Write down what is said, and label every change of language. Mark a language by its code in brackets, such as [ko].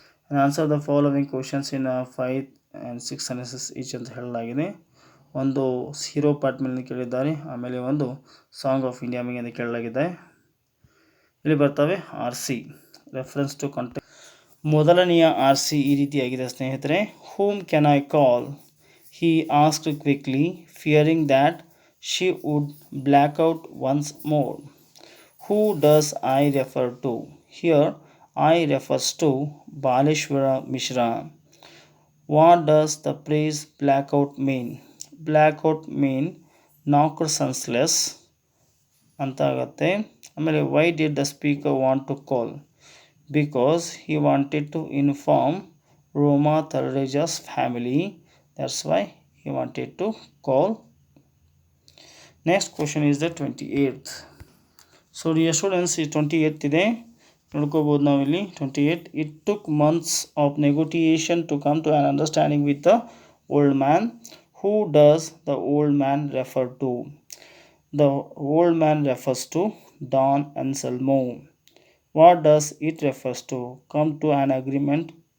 [en] answer the following questions in 5 and 6 sentences each [kn] ಅಂತ ಹೇಳಲಾಗಿದೆ. ಒಂದು ಹೀರೋ ಪಾರ್ಟ್ ಮೇಲೆ ಕೇಳಿದ್ದಾರೆ, ಆಮೇಲೆ ಒಂದು ಸಾಂಗ್ ಆಫ್ ಇಂಡಿಯಾ ಮೇಲೆ ಕೇಳಲಾಗಿದೆ. ಇಲ್ಲಿ ಬರ್ತವೆ R C reference to context. ಮೊದಲನೆಯ ಆರ್ ಸಿ ಈ ರೀತಿಯಾಗಿದೆ ಸ್ನೇಹಿತರೆ. [en] Whom can I call, he asked quickly, fearing that she would black out once more. Who does I refer to? Here I refers to Baleshwara Mishra. What does the phrase blackout mean? Blackout mean knocked senseless [kn] ಅಂತ ಆಗುತ್ತೆ. [en] ಆಮೇಲೆ why did the speaker want to call? Because he wanted to inform Roma Thalreja's family. That's why he wanted to call. Next question is the 28th. So dear students, [kn] ಈ 28th ಇದೆ ನೋಡ್ಕೋಬೋದು ನಾವಿಲ್ಲಿ. [en] 28, it took months of negotiation to come to an understanding with the old man. Who does the old man refer to? The old man refers to Don Anselmo. What does it refers to? Come to an agreement.